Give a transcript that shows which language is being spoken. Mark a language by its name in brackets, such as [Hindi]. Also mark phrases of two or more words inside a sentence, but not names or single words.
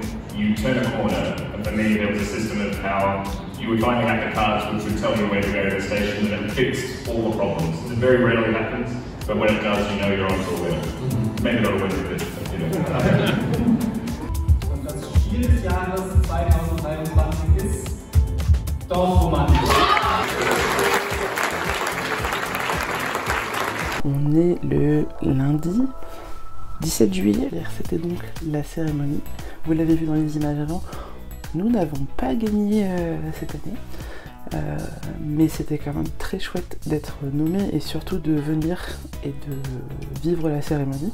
[English] you turn a corner, and for me there was a system of how you would find a hack of cards which would tell you where to go to the station and it fixed all the problems. It very rarely happens, but when it does you know you're onto a winner. Maybe not a winner, but you know. [German] Und das Spiel des Jahres 2023 ist Dorfromantik. [French] On est le lundi 17 juillet, c'était donc la cérémonie. Vous l'avez vu dans les images avant, nous n'avons pas gagné cette année, mais c'était quand même très chouette d'être nommé et surtout de venir et de vivre la cérémonie.